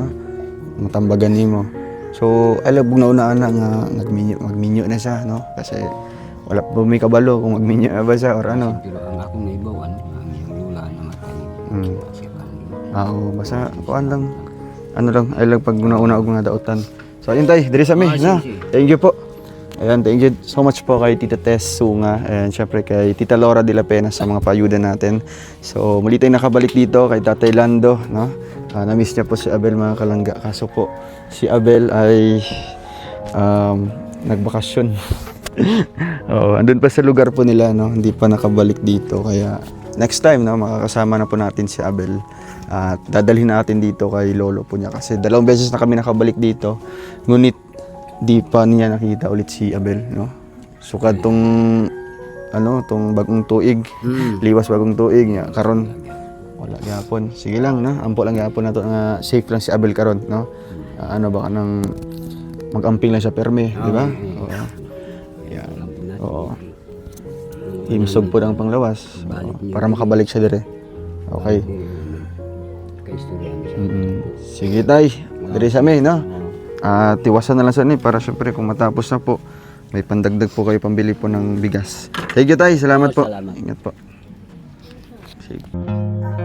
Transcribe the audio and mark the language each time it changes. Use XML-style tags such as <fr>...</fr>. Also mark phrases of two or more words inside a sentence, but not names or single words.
<ceb>Matambagan nimo. So,</ceb> <tl>alam mo na</tl> <ceb>una nga magminyo na siya, no? Kasi wala pa may kabalo kung magminyo na ba siya or ano. Pero ang akong naibawan, ang iyong lula na matay. Siya ka niyo. Oo, basta kuan lang. Ano lang, ay lang pag una-una ako nga dautan. So, ayun tay, diri sa mi, no?</ceb> <en>Thank you po.</en> <tl>Ayan,</tl> <en>thank you so much</en> <tl>po kay Tita Tess Sunga and syempre kay Tita Laura de la Pena sa mga payuda natin. So, muli tayong nakabalik dito kay Tatay Lando, no? Na-miss niya po si Abel mga kalangga. Kaso po, si Abel ay nagbakasyon. Oo, andun pa sa lugar po nila, no? Hindi pa nakabalik dito. Kaya next time, no, makakasama na po natin si Abel. At dadalhin natin dito kay lolo po niya. Kasi 2 beses na kami nakabalik dito. Ngunit di pa niya nakita ulit si Abel, no?</tl> <ceb>Sukad tong tong bagong tuig. Liwas bagong tuig niya karon wala gyapon. Sige lang, no? Ampo lang gyapon nato nga safe lang si Abel karon, no? Ano ba kanang mag-amping lang siya perme, di ba? Oo. Yan. Oo. Himsog po ang panglawas. Oo, para makabalik siya dire. Okay. Kaistorya niya siya. Sige tay, dire sa amin, no?</ceb> <tl>Tiwasan na lang sa ni para syempre kung matapos na po, may pandagdag po kayo pambili po ng bigas.</tl> <en>Thank you tay,</en> <tl>salamat po. Salamat. Ingat po. Sige.</tl>